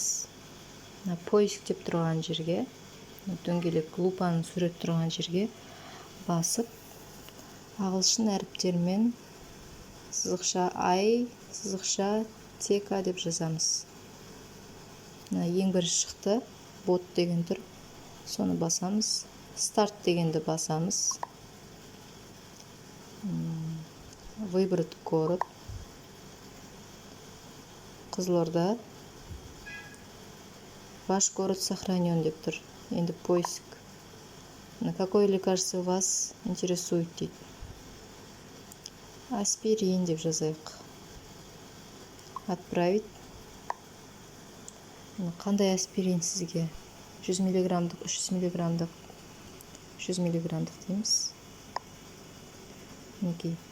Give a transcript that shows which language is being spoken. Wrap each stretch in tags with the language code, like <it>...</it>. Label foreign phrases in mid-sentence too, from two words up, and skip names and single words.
<kk>Поиск деп тұрған жерге, дөңгелек лупаның сурет тұрған жерге басып, ағылшын әріптермен сызықша I, сызықша тека деп жазамыз. Ең бірінші шықты, бот деген тұр. Соны басамыз. Старт дегенді басамыз.</kk> <ru>Выбрать город.</ru> <kk>Қызылорда.</kk> <ru>Ваш город сохранен</ru> <kk>деп тұр. Енді поиск.</kk> <ru>Какое лекарство вас интересует дейді.</ru> <kk>Аспирин деп жазайық. Отправить. Қандай аспирин сізге? 100 миллиграммдық, 300 миллиграммдық, 100 миллиграммдық дейміз. Мінекей.</kk>